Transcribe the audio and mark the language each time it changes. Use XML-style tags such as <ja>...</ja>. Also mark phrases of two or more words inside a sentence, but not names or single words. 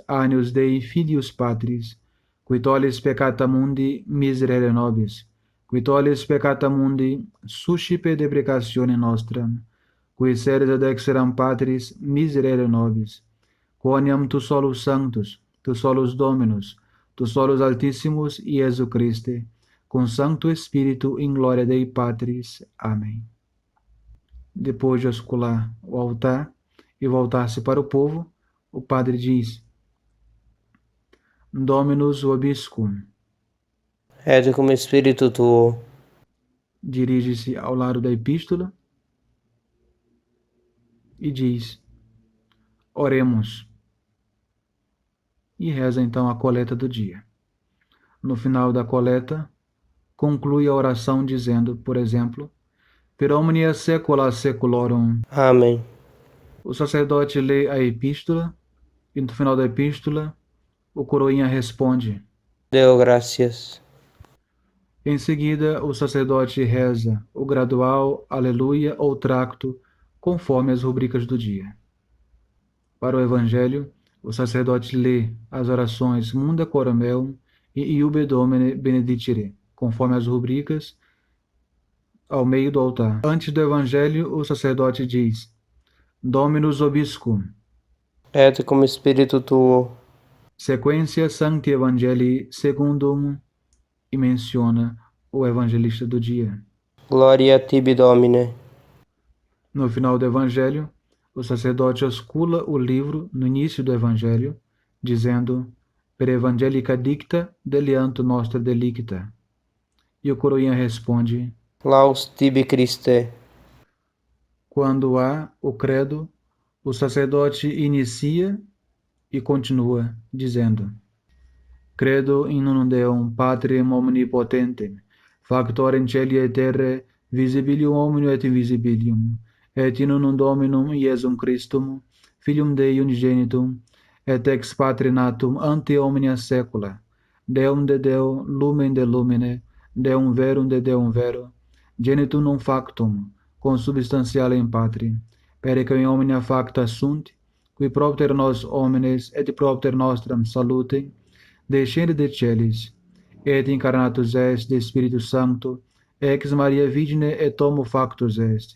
<la>Agnus Dei Filius Patris, qui tollis peccata mundi miserere nobis, qui tollis peccata mundi suscipe deprecatione nostra, qui sedes ad exeram Patris miserere nobis, quoniam tu solus sanctus, tu solus Dominus, tu solus Altissimus Iesu Christe,</la> <pt>com Sancto Espírito em glória</pt> <la>Dei Patris. Amém.</la> <pt>Depois de oscular o altar e voltar-se para o povo, o padre diz:</pt> <la>Dominus vobiscum. Et cum spiritu tuo.</la> <pt>Dirige-se ao lado da epístola e diz: Oremos. E reza então a coleta do dia. No final da coleta, conclui a oração dizendo, por exemplo,</pt> <la>Per omnia saecula saeculorum. Amém.</la> <pt>O sacerdote lê a epístola e no final da epístola, o coroinha responde.</pt> <la>Deo gracias.</la> <pt>Em seguida, o sacerdote reza o gradual, aleluia ou tracto, conforme as rubricas do dia. Para o Evangelho, o sacerdote lê as orações</pt> <la>Munda Coram Meum</la> <pt>e</pt> <la>Iube Domine Benedicere,</la> <pt>conforme as rubricas, ao meio do altar. Antes do Evangelho, o sacerdote diz:</pt> <la>Dominus Vobiscum. Et cum spiritu tuo. Sequência Sancti Evangelii Secundum,</la> <pt>e menciona o evangelista do dia.</pt> <la>Gloria a tibi, Domine.</la> <pt>No final do evangelho, o sacerdote oscula o livro no início do evangelho, dizendo:</pt> <la>Per evangelica dicta delianto nostra delicta.</la> <pt>E o coroinha responde:</pt> <la>Laus tibi, Christe.</la> <pt>Quando há o credo, o sacerdote inicia e continua, dizendo:</pt> <la>Credo in unum Deum Patrem omnipotentem, factorem celi et terrae, visibilium omnium et invisibilium, et in unum Dominum Iesum Christum, Filium Dei unigenitum, et ex Patre natum ante omnia saecula, Deum de Deo, lumen de lumine, Deum verum de Deum vero, genitum non factum, consubstantiale in Patri, perque in omnia facta sunt, qui propter nos homines et propter nostram salute, descende de celis, et incarnatus est de Spiritus Sancto, ex Maria Virgine et homo factus est.</la>